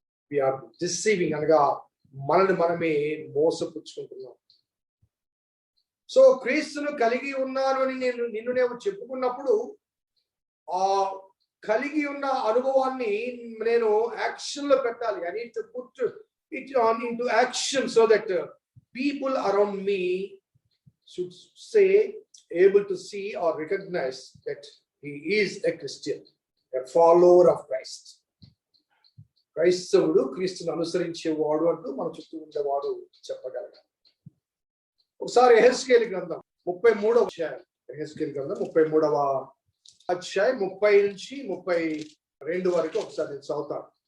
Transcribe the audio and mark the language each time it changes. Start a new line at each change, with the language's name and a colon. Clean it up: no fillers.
English: We are deceiving,
Telugu: అనగా మనల్ని మనమే మోసపుచ్చుకుంటున్నాం. సో క్రీస్తును కలిగి ఉన్నాను అని నేను చెప్పుకున్నప్పుడు ఆ కలిగి ఉన్న అనుభవాన్ని నేను యాక్షన్ లో పెట్టాలి.
English: I need to put it on into action so that people around me should say, able to see or recognize that he is a Christian, a follower of Christ.
Telugu: క్రైస్తవుడు క్రీస్తును అనుసరించేవాడు అంటూ మన చుట్టూ ఉండేవాడు చెప్పగలగాలి. ఒకసారి యెహెజ్కేలు గ్రంథం 33వ అధ్యాయం, యెహెజ్కేలు గ్రంథం 33వ అధ్యాయం 30 నుంచి 32 వరకు ఒకసారి నేను చదువుతాను.